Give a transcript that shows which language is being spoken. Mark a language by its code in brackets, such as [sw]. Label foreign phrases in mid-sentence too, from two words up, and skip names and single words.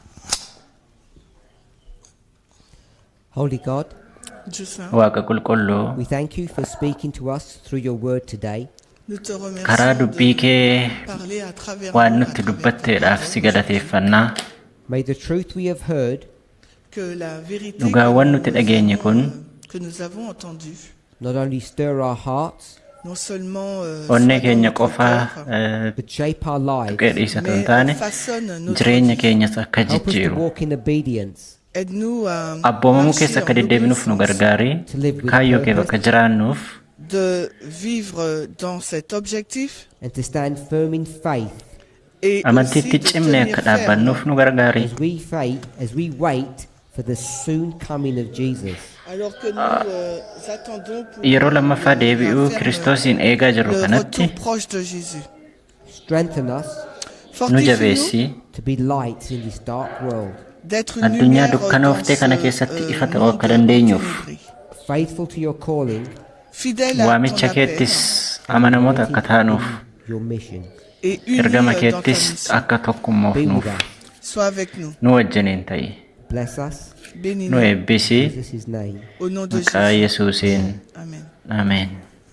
[en] Holy God, [fr] Dieu Saint, [om] Waaqa qulqulluu [en] we thank you for speaking to us through your word today. [fr] nous te [om] karaa [fr] remercions [om] dubbii kee [fr] de parler à travers [om] waan [fr] nous, à [om] nutti [fr] travers ta [om] dubbatteedhaaf si [fr] parole, [om] galateeffannaa. [en] May the truth we have heard [fr] que la vérité [om] Dhugaawwan [fr] que [om] nuti [fr] nous [om] dhageenye kun [fr] que nous avons entendue, [en] not only stir our hearts, [fr] non seulement [om] onnee [fr] soit dans [om] keenya [fr] notre [om] qofaa [fr] cœur, [en] but shape our lives. [om] tuqee dhiisatu hin [fr] mais [om] taane [fr] façonne notre [om] jireenya [fr] vie. [om] keenyas akka [en] Help us to [om] jijjiiru. [en] walk in obedience, [fr] Aide-nous à [om] Abboomamuu [fr] marcher [om] keessa akka [fr] en [om] deddeebinuuf nu [fr] obéissance, [om] gargaari. [en] to live with [om] Kaayyoo kee [en] purpose, [om] bakka jiraannuuf [fr] de vivre dans cet objectif [en] and to stand firm in faith [fr] et aussi [om] amantiitti [fr] de [om] cimne [fr] tenir [om] akka [fr] ferme [om] dhaabbannuuf nu gargaari. [en] as we wait for the soon coming of Jesus. [fr] alors que nous attendons pour [om] Yeroo lammaffaa deebi'uu [fr] ferme [om] Kiristoosiin eegaa jirru [fr] le [om] kanatti [fr] retour proche de Jésus. [en] Strengthen us [om] nu [fr] Fortifie-nous [om] jabeessi. [en] to be lights in this dark world, [fr] d'être une [om] Addunyaa [fr] lumière dans [om] dukkanooftee kana [fr] ce [om] keessatti ifa ta'uu [fr] monde [om] akka dandeenyuuf. [fr] ténébré. [en] faithful to your calling, [fr] Fidèle à ton [om] Waamicha [fr] appel [om] keettis amanamoota akka taanuuf. [en] your mission. [fr] et uni [om] Ergama [fr] dans ta [om] keettis [fr] mission. [om] akka [en] Be [om] tokkummoofnuuf. [en] with us. [fr] Sois avec nous. [om] Nu wajjiniin ta'i. [en] Bless us. [om] Nu [fr] Bénis-nous [om] eebbisi. [en] In Jesus' name. [fr] au nom de [om] Maqaa [fr] Jésus. [om] Yesuusiin. [en] Amen. [om] Ameen.